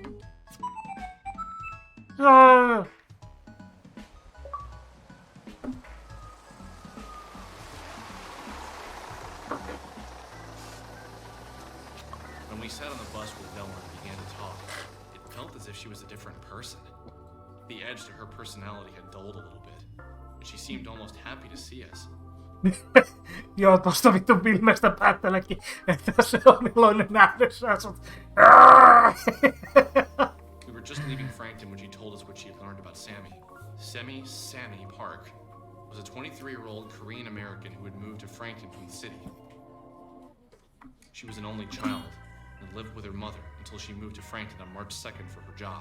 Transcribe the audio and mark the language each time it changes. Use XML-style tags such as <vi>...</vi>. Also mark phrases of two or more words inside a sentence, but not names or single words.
<en>When we sat on the bus with Bella and began to talk, it felt as if she was a different person. The edge to her personality had dulled a little bit, and she seemed almost happy to see us.</en> <fi>Joo, tosta vittu filmestä päättelekin, että se on iloinen nähdessään sut.</fi> <en>We were just leaving Frankton when she told us what she had learned about Sammy. Sammy Park was a 23-year-old Korean American who had moved to Frankton from the city. She was an only child and lived with her mother until she moved to Frankton on March 2nd for her job.</en>